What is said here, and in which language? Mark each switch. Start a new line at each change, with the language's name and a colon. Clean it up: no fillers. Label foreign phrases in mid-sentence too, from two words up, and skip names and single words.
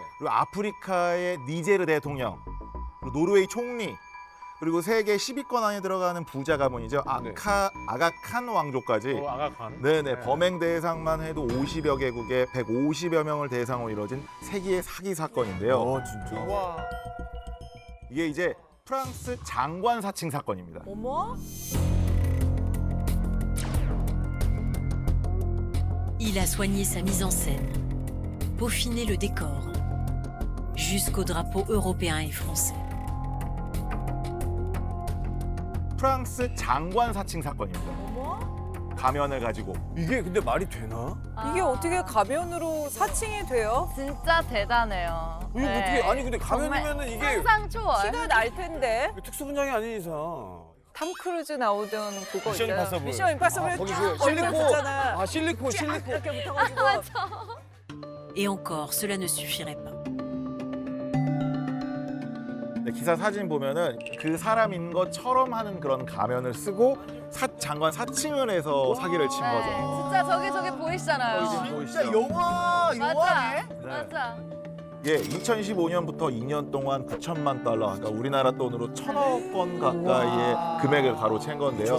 Korean: 그리고 아프리카의 니제르 대통령, 그리고 노르웨이 총리, 그리고 세계 10위권 안에 들어가는 부자 가문이죠. 아가칸 왕조까지. 아가칸. 네네. 범행 대상만 해도 50여 개국에 150여 명을 대상으로 이뤄진 세기의 사기 사건인데요. 진짜. 이게 이제 프랑스 장관 사칭 사건입니다. 어머?
French: Il a soigné sa mise en scène, peaufiné le décor, jusqu'aux drapeaux européens et français.
Korean: 프랑스 장관 사칭 사건입니다. 가면을 가지고. 이게 근데 말이 되나? 이게 어떻게 가면으로 사칭이 돼요? 진짜 대단해요. 이게 어떻게 아니 근데 가면이면은 이게 상상 초월. 티가 날 텐데. 특수 분장이 아닌 이상. 탐 크루즈 나오던 그거 미션 있잖아. 임파서블. 미션 임파서블 거기 쫙 그 실리콘. 올렸었잖아. 실리콘. 이렇게 붙어가지고.
French: Et encore, cela ne suffirait pas.
Korean: 기사 사진 보면은 그 사람인 것처럼 하는 그런 가면을 쓰고 장관 사칭을 해서 사기를 친 거죠. 네, 진짜 저기 보이시잖아요. 진짜 영화네. 맞아. 예, 2015년부터 2년 동안 9천만 달러, 그러니까 우리나라 돈으로 1,000억 원 가까이의 금액을 가로챈 건데요.